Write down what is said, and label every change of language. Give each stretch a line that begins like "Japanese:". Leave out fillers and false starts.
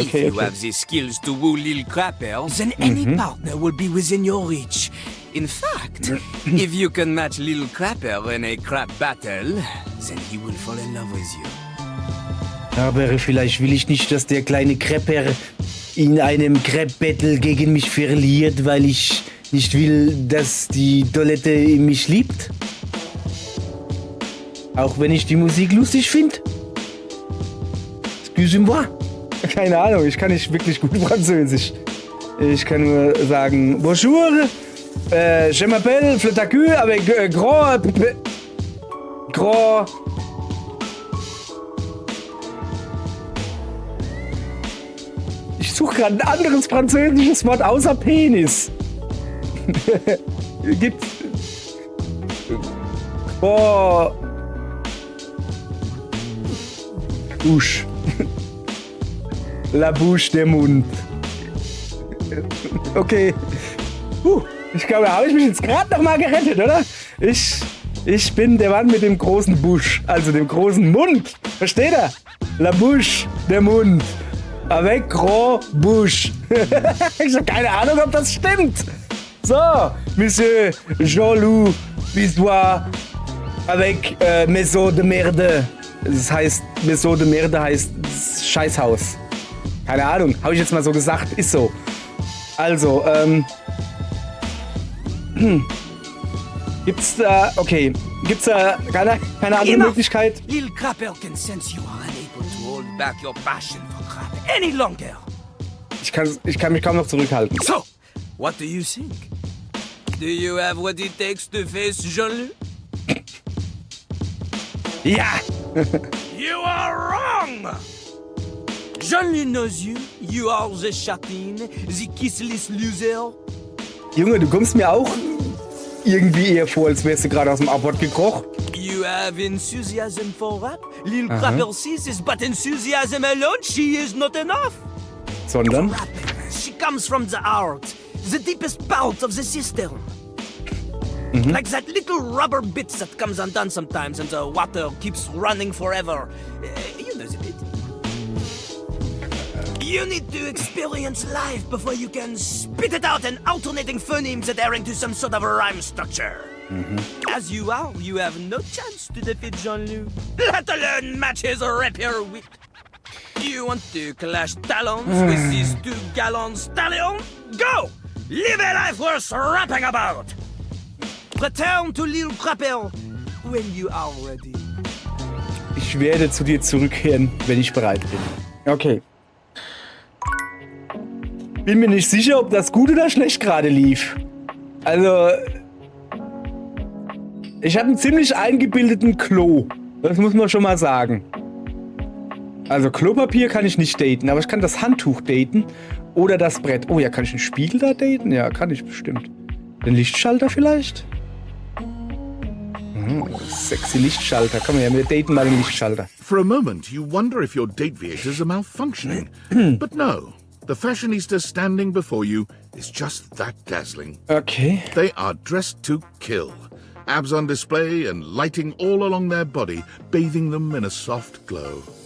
English: If you have the skills to woo Lil Crapper, then any partner will be within your reach. In fact, if you can match Lil Crapper in a crap battle, then he will fall in love with you.
German: Aber vielleicht will ich nicht, dass der kleine Crapper in einem Crap-Battle gegen mich verliert, weil ich nicht will, dass die Toilette mich liebt. Auch wenn ich die Musik lustig finde.
French: Excusez-moi.
German: Keine Ahnung, ich kann nicht wirklich gut Französisch. Ich kann nur sagen,
French: bonjour, je m'appelle Fletacu avec gros...
German: Ich suche gerade ein anderes französisches Wort außer Penis. Gibt's... Boah...
French: Bouche. La Bouche,
German: der Mund. Okay. Ich glaube, da habe ich mich jetzt gerade noch mal gerettet, oder? Ich bin der Mann mit dem großen Busch, also dem großen Mund. Versteht ihr?
French: La Bouche,
German: der Mund.
French: Avec gros bouche.
German: Ich habe keine Ahnung, ob das stimmt. So, Monsieur Jean-Loup Bisois avec Maison de Merde. Das heißt, Maison de Merde heißt Scheißhaus. Keine Ahnung, habe ich jetzt mal so gesagt, ist so. Also, gibt's da keine andere Möglichkeit?
English: Lil Crapper can sense you are unable to hold back your passion for crap any longer.
German: Ich kann mich kaum noch zurückhalten.
English: So, what do you think? Do you have what it takes to face Jean-Luc?
German: Ja!
English: You are wrong! Jean-Luc knows you. You are the chatin, the kissless loser.
German: Junge, du kommst mir auch irgendwie eher vor, als wärst du gerade aus dem Abort gekrochen.
English: You have enthusiasm for rap. Lil Crapper sees this, but enthusiasm alone, she is not enough.
German: Sondern?
English: Rapping, she comes from the heart, the deepest part of the system. Like that little rubber bit that comes undone sometimes and the water keeps running forever. You know the bit. You need to experience life before you can spit it out in alternating phonemes adhering to some sort of a rhyme structure. As you are, you have no chance to defeat Jean-Luc, let alone match his rapier wit. You want to clash talons with these two gallant stallions? Go! Live a life worth rapping about! Return to Lil Crapper when you are ready.
German: Ich werde zu dir zurückkehren, wenn ich bereit bin. Okay. Bin mir nicht sicher, ob das gut oder schlecht gerade lief. Also, ich habe einen ziemlich eingebildeten Klo. Das muss man schon mal sagen. Also Klopapier kann ich nicht daten, aber ich kann das Handtuch daten oder das Brett. Oh ja, kann ich einen Spiegel da daten? Ja, kann ich bestimmt. Den Lichtschalter vielleicht? Sexy Lichtschalter. Komm her, wir daten mal den Lichtschalter.
English: For a moment, you wonder if your date vehicles are malfunctioning. But no, the fashionista standing before you is just that dazzling. Okay. They are dressed to kill. Abs on display and lighting all along their body, bathing them in a soft glow.